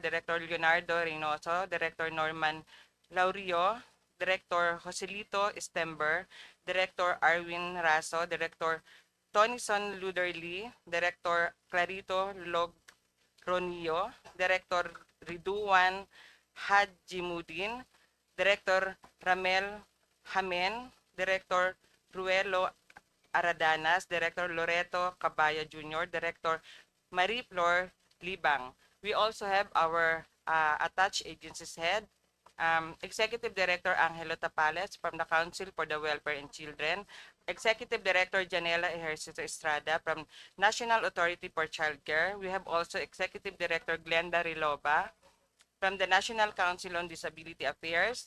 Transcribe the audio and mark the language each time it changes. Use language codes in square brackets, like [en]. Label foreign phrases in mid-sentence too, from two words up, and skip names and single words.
[en] Director Leonardo Reynoso, Director Norman Laurio, Director Joselito Stember, Director Arwin Raso, Director Tonison Luderly, Director Clarito Logronio, Director Riduan Hajimudin, Director Ramel Hamen, Director Ruelo Aradanas, Director Loreto Cabaya Jr., Director Marie Flor Libang. We also have our attached agencies head, Executive Director Angelo Tapales from the Council for the Welfare and Children, Executive Director Janela Ejercito Estrada from National Authority for Childcare. We have also Executive Director Glenda Riloba from the National Council on Disability Affairs.